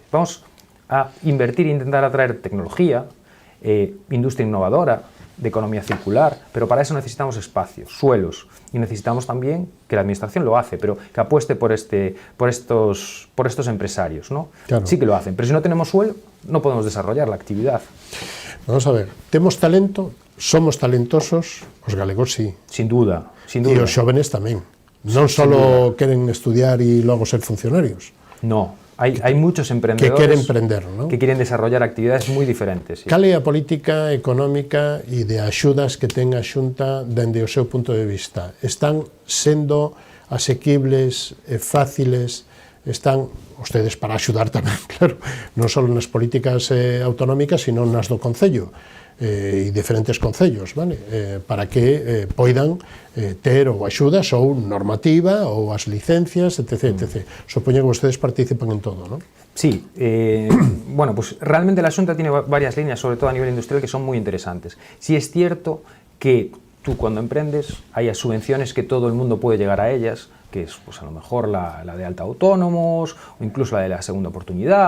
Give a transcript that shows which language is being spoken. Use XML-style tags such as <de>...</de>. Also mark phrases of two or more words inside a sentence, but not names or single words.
<es>Vamos a invertir e intentar atraer tecnología, industria innovadora, de economía circular, pero para eso necesitamos espacios, suelos, y necesitamos también que la administración lo hace, pero que apueste por estos empresarios, ¿no? Claro. Sí que lo hacen, pero si no tenemos suelo, no podemos desarrollar la actividad.</es> <gl>Vamos a ver, temos talento, somos talentosos, os galegos sí.</gl> <es>Sin duda.</es> <gl>E os xóvenes tamén. Non só queren estudiar e logo ser funcionarios.</gl> <es>No. Hay muchos emprendedores que quieren emprender, ¿no? Que quieren desarrollar actividades</es> <gl>moi diferentes.</gl> <es>Sí.</es> <gl>Cal é a política económica e de axudas que ten a Xunta dende o seu punto de vista? Están sendo asequibles, fáciles, están ustedes para axudar tamén, claro, non só nas políticas autonómicas, sino nas do Concello e diferentes concellos, vale? Para que poidan ter ou axudas ou normativa ou as licencias, etc. Supoño que ustedes participan en todo, ¿no?</gl> <es>Sí, bueno, pues realmente la Xunta tiene varias líneas, sobre todo a nivel industrial, que son muy interesantes. Sí es cierto que tú cuando emprendes hay subvenciones que todo el mundo puede llegar a ellas, que es pues a lo mejor la de alta autónomos o incluso la de la segunda oportunidad.</es>